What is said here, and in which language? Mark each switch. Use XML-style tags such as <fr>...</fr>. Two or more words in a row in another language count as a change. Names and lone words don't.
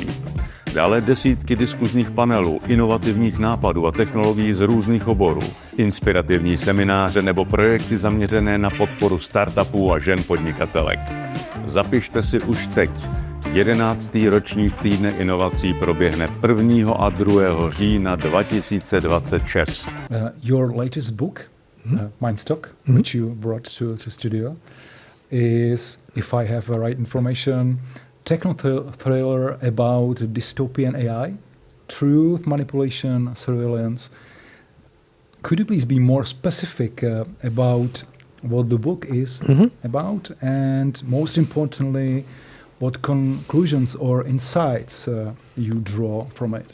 <cs>Dále desítky diskuzních panelů, inovativních nápadů a technologií z různých oborů, inspirativní semináře nebo projekty zaměřené na podporu startupů a žen podnikatelek. Zapište si už teď. 11. ročník týdne inovací proběhne 1. a 2. října 2026.</cs> <en>Your latest book, Mindstock, which you brought to studio, is, if I have the right information, techno thriller about dystopian AI, truth, manipulation, surveillance. Could you please be more specific about what the book is about, and most importantly, what conclusions or insights you draw from it.</en>